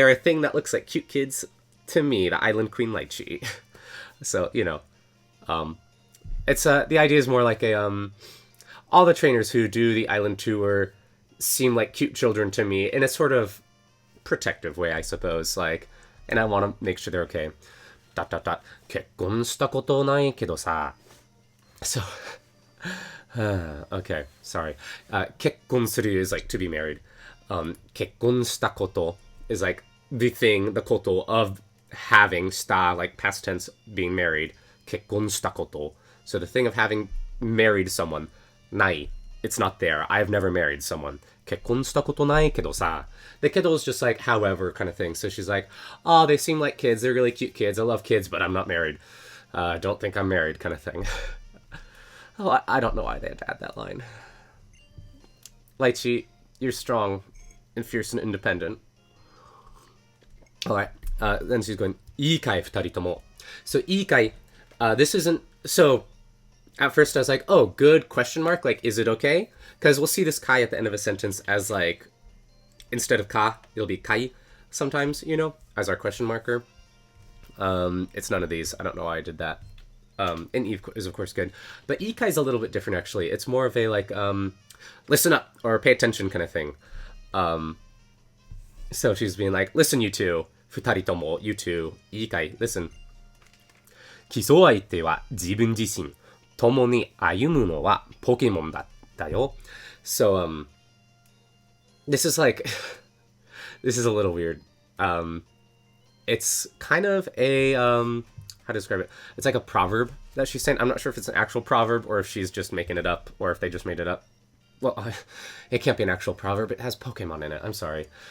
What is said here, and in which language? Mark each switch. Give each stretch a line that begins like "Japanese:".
English: They're a thing that looks like cute kids to me. The Island Queen Lychee. So, you know. It's, the idea is more like a, all the trainers who do the island tour seem like cute children to me in a sort of protective way, I suppose. Like, and I want to make sure they're okay. ...
Japanese: 結婚したことないけどさ.
English: So, okay, sorry. 結婚する is like to be married.
Japanese: 結婚したこと
English: is like the thing, the koto of having, した like past tense, being married.
Japanese: 結婚したこと.
English: So the thing of having married someone. ない.It's not there. I've never married someone.
Japanese: 結婚したことないけどさ.
English: The kedo is just like, however, kind of thing. So she's like, oh, they seem like kids. They're really cute kids. I love kids, but I'm not married. Don't think I'm married, kind of thing. Oh, I don't know why they had to add that line. Lychee, you're strong and fierce and independent. Alright. Then she's going,
Japanese: いいかい、二人とも.
English: So, いいかい, this isn't... So, at first I was like, oh, good, question mark? Like, is it okay? Because we'll see this kai at the end of a sentence as, like, instead of ka, it'll be kai sometimes, you know, as our question marker. It's none of these. I don't know why I did that. And Eve is, of course, good. But ikai is a little bit different, actually. It's more of a, like, listen up, or pay attention kind of thing. So she's being like, listen, you two.
Japanese: Futari tomo,
English: you two.
Japanese: Ikai,
English: listen.
Japanese: 競う相手は自分自身。共に歩むのはポケモンだよ.
English: So, this is like, this is a little weird. It's kind of a, how to describe it? It's like a proverb that she's saying. I'm not sure if it's an actual proverb or if she's just making it up or if they just made it up. Well, it can't be an actual proverb. It has Pokemon in it. I'm sorry.